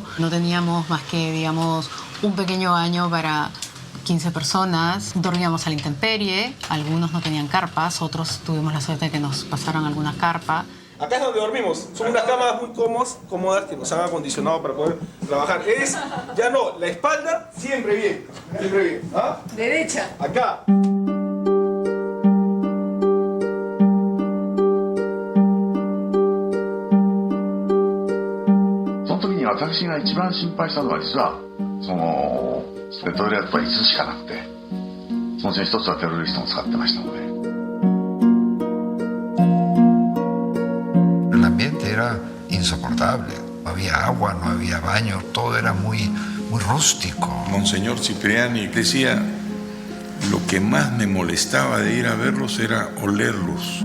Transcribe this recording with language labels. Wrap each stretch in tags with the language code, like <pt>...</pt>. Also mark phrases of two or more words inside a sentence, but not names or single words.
<es>No teníamos más que, digamos, un pequeño baño para 15 personas, dormíamos a la intemperie, algunos no tenían carpas, otros tuvimos la suerte de que nos pasaron alguna carpa. Acá es donde dormimos. Son unas camas muy cómodas que nos han acondicionado para poder trabajar. Ya no, la espalda siempre bien. Siempre bien. ¿Ah? Derecha. Acá.</es> <ja>その時に私が一番心配したのは実はペトロレアとは5つしかなくて、そのうちの1つはテロリストも使ってましたので。</ja> <es>El ambiente era insoportable, no había agua, no había baño, todo era muy rústico. Monseñor Cipriani decía, lo que más me molestaba de ir a verlos era olerlos.</es>